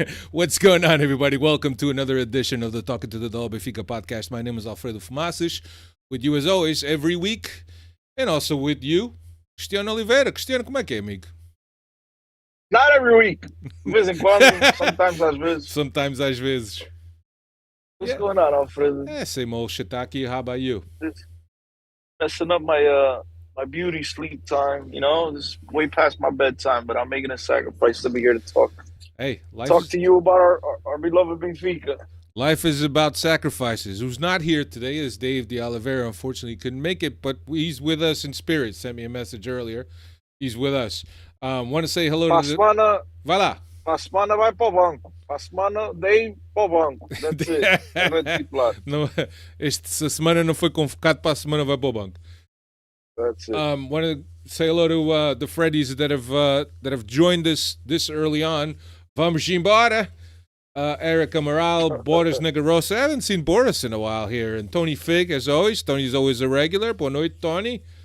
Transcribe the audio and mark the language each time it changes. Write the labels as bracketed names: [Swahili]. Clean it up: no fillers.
[English] What's going on, everybody? Welcome to another edition of the Talking to the Doll Benfica podcast. My name is Alfredo Fumacic, with you as always every week, and also with you, Cristiano Oliveira. [Portuguese] Cristiano, como é que é, amigo? [English] Not every week. [Portuguese] De vez em quando, sometimes às vezes. Sometimes às vezes. [English] What's going on, Alfredo? Same old shitaki. How about you? Just messing up my beauty sleep time, you know? This is way past my bedtime, but I'm making a sacrifice to be here to talk. Hey, to you about our beloved Benfica. Life is about sacrifices. Who's not here today is Dave de Oliveira. Unfortunately, couldn't make it, but he's with us in spirit. Sent me a message earlier. He's with us. Want to say hello to the... [Portuguese] Vai lá. Pasmana vai pro banco. Pasmana Dave pro banco. [English] That's it. [Portuguese] Não, esta semana não foi convocado para a semana vai pro banco. [English] That's it. Want to say hello to the Freddies that have joined us this early on. [Portuguese] Vamos embora. [English] Eric Amaral, Boris Negarosa. I haven't seen Boris in a while here. And Tony Fig, as always. Tony's always a regular. [Portuguese] Boa noite, Tony.